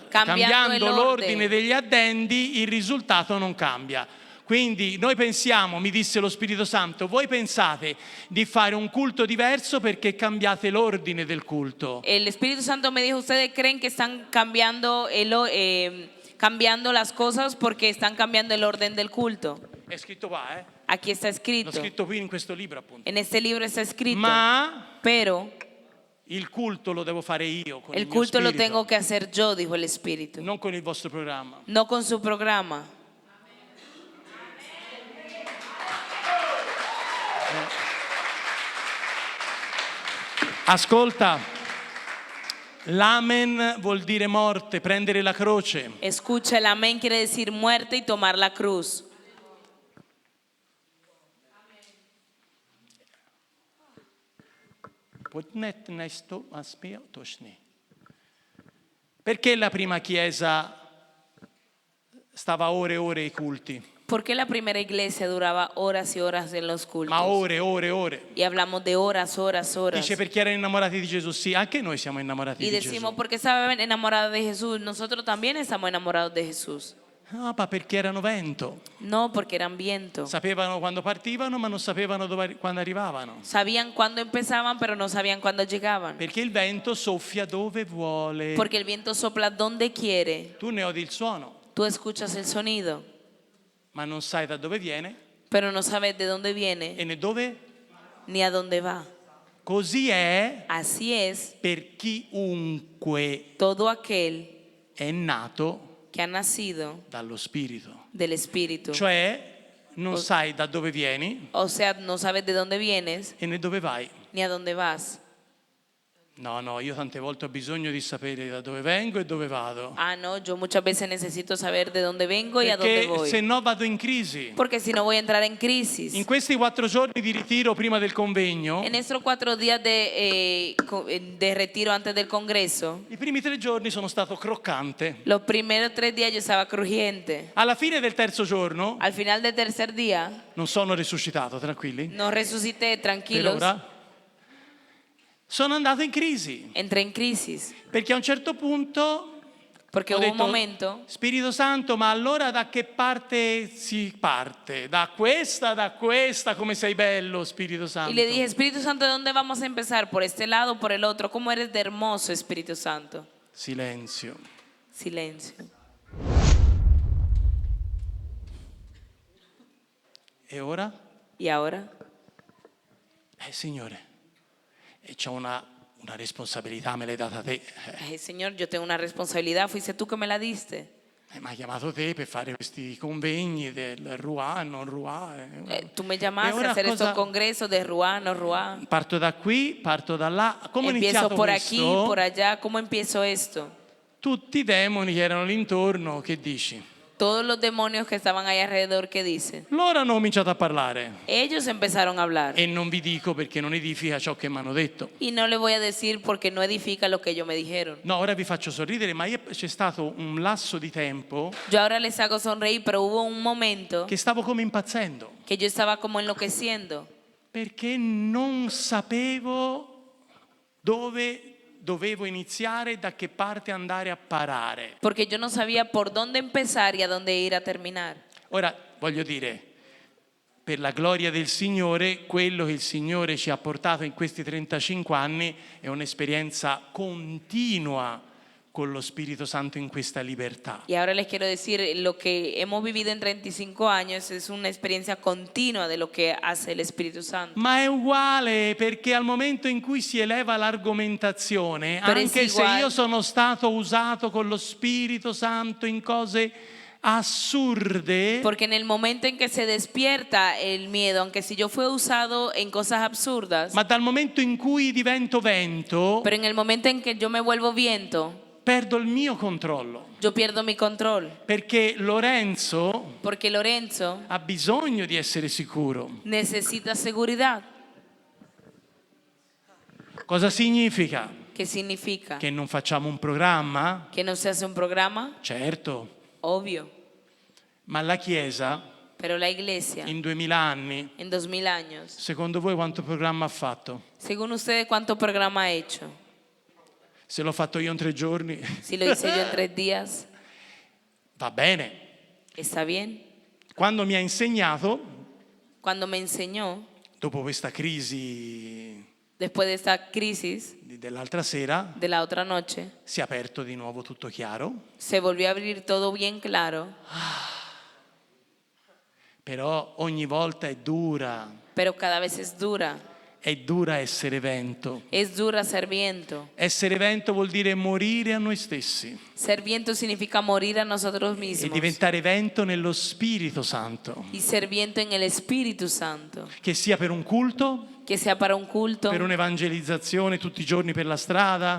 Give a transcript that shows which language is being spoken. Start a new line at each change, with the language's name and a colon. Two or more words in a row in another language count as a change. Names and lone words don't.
Italian: Cambiando l'ordine l'ordine. degli addendi, il risultato non cambia. Quindi noi pensiamo, mi disse lo Spirito Santo, voi pensate di fare un culto diverso perché cambiate l'ordine del culto.
Spanish: El Espíritu Santo me dijo, ustedes creen que están cambiando cambiando las cosas porque están cambiando el orden del culto.
Italian: È scritto qua,
Spanish: Aquí está
Italian: L'ho
Spanish: escrito.
Italian: scritto qui in questo libro appunto.
Spanish: En este libro está escrito.
Italian: Ma
Spanish: Pero
Italian: Il culto lo devo fare io con il
Spanish: El
Italian: mio
Spanish: culto lo
Italian: spirito,
Spanish: tengo que hacer yo, dijo el Espíritu,
Italian: non con il vostro programma.
Spanish: no con su programa.
Italian: Ascolta, l'amen vuol dire morte, prendere la croce.
Spanish: Escucha, el amén quiere decir muerte y tomar la cruz.
Italian: Perché la prima chiesa stava ore e ore ai culti?
Spanish: ¿Por qué la primera iglesia duraba horas y horas en los cultos?
Italian: Ma ore, ore, ore.
Spanish: Y hablamos de horas, horas, horas.
Italian: Dice perché erano innamorati di Gesù. Sì, anche noi siamo innamorati
Spanish: Y
Italian: di
Spanish: decimos,
Italian: Gesù.
Spanish: porque estaban enamorados de Jesús. Nosotros también estamos enamorados de Jesús.
Italian: No, ma perché erano vento.
Spanish: No, porque eran viento.
Italian: Sapevano quando partivano, ma non sapevano quando arrivavano.
Spanish: Sabían cuándo empezaban, pero no sabían cuándo llegaban.
Italian: Perché il vento soffia dove vuole.
Spanish: Porque el viento sopla donde quiere.
Italian: Tu ne odi il suono,
Spanish: Tú escuchas el sonido,
Italian: ma non sai da dove viene
Spanish: pero no sabes de dónde viene
Italian: e né dove.
Spanish: ni a dónde va.
Italian: Così è
Spanish: Así es
Italian: per chiunque
Spanish: todo aquel
Italian: è nato
Spanish: que ha nacido
Italian: dallo Spirito.
Spanish: del Espíritu.
Italian: Cioè non sai da dove vieni
Spanish: O sea, no sabes de dónde vienes
Italian: e né dove vai.
Spanish: ni a dónde vas.
Italian: No, io tante volte ho bisogno di sapere da dove vengo e dove vado.
Spanish: Ah, no, yo muchas veces necesito saber de dónde vengo y a dónde
Italian: Perché se
Spanish: voy.
Italian: no vado in crisi.
Spanish: Porque si no voy a entrar en crisis.
Italian: In questi 4 giorni di ritiro prima del convegno,
Spanish: En estos 4 días de retiro antes del Congreso,
Italian: i primi 3 giorni sono stato croccante.
Spanish: los primeros 3 días yo estaba crujiente.
Italian: Alla fine del terzo giorno
Spanish: Al final del tercer día,
Italian: non sono risuscitato, tranquilli.
Spanish: no resucité,
Italian: Per
Spanish: tranquilos,
Italian: ora sono andato in crisi,
Spanish: entré en crisis.
Italian: perché a un certo punto
Spanish: Porque
Italian: ho
Spanish: hubo un
Italian: detto,
Spanish: momento,
Italian: Spirito Santo, ma allora da che parte si parte? Da questa, come sei bello, Spirito Santo.
Spanish: y le dije, Espíritu Santo, ¿de dónde vamos a empezar? ¿Por este lado o por el otro? ¿Cómo eres de hermoso, Espíritu Santo?
Italian: Silenzio.
Spanish: Silencio.
Italian: E ora?
Spanish: ¿Y ahora?
Italian: Signore, c'ho una responsabilità, me l'hai data te.
Spanish: Ay, Señor, yo tengo una responsabilidad. Fuiste tú que me la diste.
Italian: Mi ha chiamato te per fare questi convegni del Ruà, non Ruà.
Spanish: Tú me
Italian: E
Spanish: llamaste
Italian: ora
Spanish: a hacer estos
Italian: cosa-
Spanish: congresos de Ruá, no Ruá.
Italian: Parto da qui, parto da là. Come ho
Spanish: Empiezo
Italian: iniziato
Spanish: por
Italian: questo?
Spanish: aquí, por allá. ¿Cómo empiezo esto?
Italian: Tutti i demoni che erano lì intorno, che dici?
Spanish: Todos los demonios que estaban ahí alrededor, ¿qué dicen?
Italian: Loro hanno cominciato a parlare.
Spanish: Ellos empezaron a hablar.
Italian: E non vi dico perché non edifica ciò che mi hanno detto.
Spanish: Y no le voy a decir porque no edifica lo que ellos me dijeron.
Italian: No, ora vi faccio sorridere, ma c'è stato un lasso di tempo
Spanish: Yo ahora les hago sonreír, pero hubo un momento
Italian: che stavo come impazzendo,
Spanish: que yo estaba como enloqueciendo.
Italian: perché non sapevo dove dovevo iniziare e da che parte andare a parare.
Spanish: Porque yo no sabía por dónde empezar y a dónde ir a terminar.
Italian: Ora, voglio dire, per la gloria del Signore, quello che il Signore ci ha portato in questi 35 anni è un'esperienza continua con lo Spirito Santo in questa libertà.
Spanish: Y ahora les quiero decir, lo que hemos vivido en 35 años es una experiencia continua de lo que hace el Espíritu Santo.
Italian: Ma è uguale perché al momento in cui si eleva l'argomentazione, Però è anche se uguale. io sono stato usato con lo Spirito Santo in cose assurde,
Spanish: Porque en el momento en que se despierta el miedo, aunque si yo fui usado en cosas absurdas,
Italian: ma dal momento in cui divento vento,
Spanish: pero en el momento en que yo me vuelvo viento,
Italian: perdo il mio controllo.
Spanish: yo pierdo mi control.
Italian: Perché Lorenzo
Spanish: Porque Lorenzo
Italian: ha bisogno di essere sicuro.
Spanish: necesita seguridad.
Italian: Cosa significa?
Spanish: ¿Qué significa?
Italian: Che non facciamo un programma?
Spanish: Que no se hace un programa,
Italian: Certo,
Spanish: obvio,
Italian: ma la Chiesa
Spanish: pero la iglesia
Italian: in 2000 anni,
Spanish: en 2000 años,
Italian: secondo voi quanto programma ha fatto?
Spanish: según ustedes, ¿cuánto programa ha hecho?
Italian: Se l'ho fatto io in 3 giorni,
Spanish: Si lo hice yo en 3 días,
Italian: va bene.
Spanish: ¿está bien?
Italian: Quando mi ha insegnato,
Spanish: Cuando me enseñó,
Italian: dopo questa crisi
Spanish: después de esta crisis
Italian: dell'altra sera,
Spanish: de la otra noche,
Italian: si è aperto di nuovo tutto chiaro,
Spanish: se volvió a abrir todo bien claro,
Italian: però ogni volta è dura.
Spanish: pero cada vez es dura.
Italian: È dura essere vento.
Spanish: Es dura ser viento.
Italian: Essere vento vuol dire morire a noi stessi
Spanish: Ser viento significa morir a nosotros
Italian: e
Spanish: mismos.
Italian: diventare vento nello Spirito Santo,
Spanish: Y ser viento en el Espíritu Santo.
Italian: che sia per un culto,
Spanish: Que sea para un culto,
Italian: per un'evangelizzazione tutti i giorni per la strada,